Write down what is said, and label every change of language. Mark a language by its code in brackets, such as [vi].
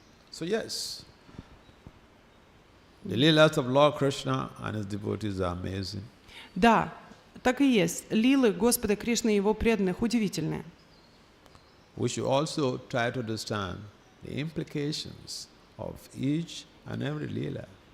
[en] So yes, the lilas of Lord Krishna and his devotees are amazing. [ru] Да, так и есть. Лилы Господа Кришны и его преданных удивительные. [en] We should also try to understand the implications of each and every lila.